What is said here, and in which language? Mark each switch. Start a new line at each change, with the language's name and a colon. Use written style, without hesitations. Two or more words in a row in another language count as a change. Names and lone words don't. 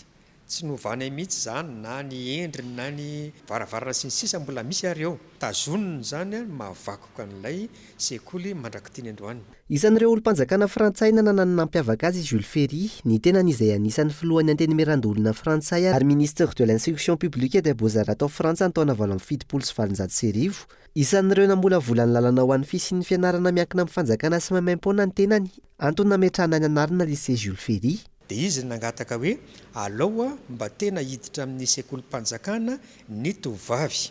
Malagasy: Tsy novana mihitsy zany na ny endriny na ny varavarana sy ny sisa mbola misy ary eo. Tazoniny zany mahavakoka an'ilay sekoly mandrakitiny androany. Isan'ireo olo-mpanjakana frantsay nanana ny nampiavaka azy Jules Ferry, ny tenany izay anisan'ny filohan'ny antenemerandolona frantsay ary
French: ministre de l'instruction publique et des beaux-arts
Malagasy: tao Frantsa ny taona 770. Isan'ireo namolavolan'ny lalana ho an'ny fisian'ny fianarana miankina amin'ny fanjakana sy maimaim-poana ny tenany, antony nametrahana ny anarana lycée Jules Ferry. Dia izy nangataka hoe alao mba tena hiditra amin'ny sekolim-panjakana ny tovavy.